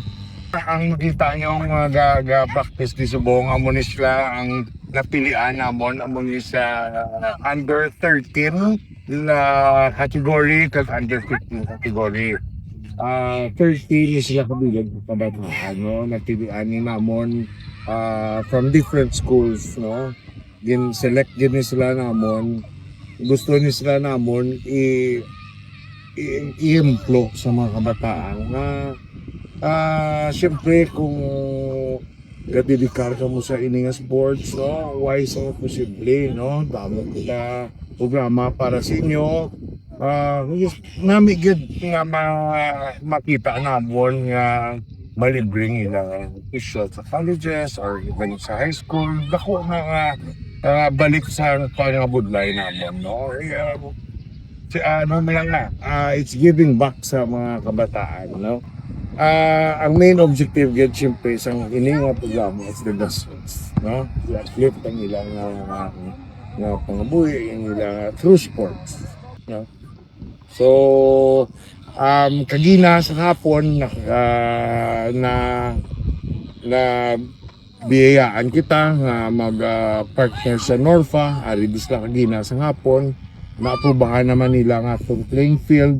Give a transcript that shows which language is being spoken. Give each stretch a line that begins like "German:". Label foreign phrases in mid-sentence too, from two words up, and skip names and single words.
Hiligaynon: Ang makita nyo mga ga-practice di subong amon sila ang napilian namon amon sa under 13 na category kag under 15 category. 13 sila kabilang kabataan no, napilian ni namon from different schools no. Select gid ni sila namon, gusto ni sila namon i-employ sa mga kabataan na siyempre kung gadidikar ka mo sa ini nga sports no,
English: why so
Hiligaynon: posible no, damo kita programa para sa inyo. Nami gid nga makita namon nga malibring ilang official sa colleges
English: or even
Hiligaynon: sa
English: high school.
Hiligaynon: Dako nga balik sa pangabudlay namon no. Ano lang na,
English: it's giving back
Hiligaynon: sa mga kabataan no. Ang
English: main objective
Hiligaynon: gid siyempre sa ining nga programa
English: is the grassroots
Hiligaynon: no. I-uplift ang ilang nga pangabuhi ang ilang through sports no. So kagina sa hapon na biyayaan kita nga mag-partner sa Norfa, ari bisla kagina sa hapon, naaprubahan naman nila nga itong
English: playing field.